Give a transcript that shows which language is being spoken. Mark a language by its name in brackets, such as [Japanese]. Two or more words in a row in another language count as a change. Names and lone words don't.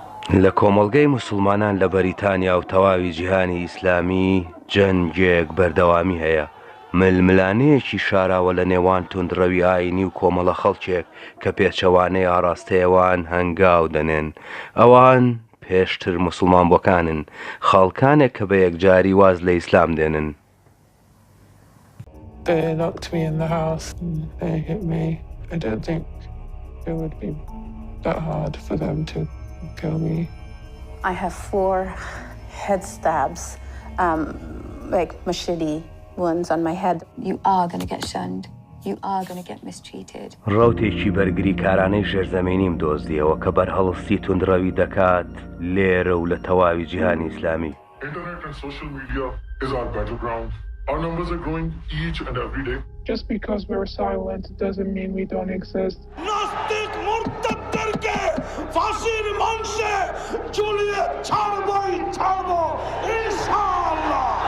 [Central Kurdish] لە کۆمەڵگەی موسوڵمانان لە بەریتانیا و تەواوی جیهانی ئیسلامی جەنگێک بەردەوامی هەیە. ململانەیەکی شاراوە لە نێوان توندڕەوی ئاینی و کۆمەڵە خەڵکێک کە پێچەوانەی ئاڕاستەیەوان هەنگاو دەنێن. ئەوان پێشتر موسوڵمان بۆکانن، خەڵکانێک کە بە یەکجاری واز لە ئیسلام دێنن. [English] They locked me in the house and they hit me. I don't think it would be that hard for them to kill me. I have 4 head stabs, like machete wounds on my head. You are going to get shunned. You are going to get mistreated. [Central Kurdish] ڕەوتێکی بەرگری کارانەی ژێرزەمینیم دۆزیەوە کە بەرهەڵستی توندڕەوی دەکات لێرە و لە تەواوی جیهانی ئیسلامی. [English] Internet and social media is our battleground. Our numbers are growing each and every day. Just because we're silent doesn't mean we don't exist. Nastik murtadlarke fasir manşe Juliet Charboy Charbo İnşallah.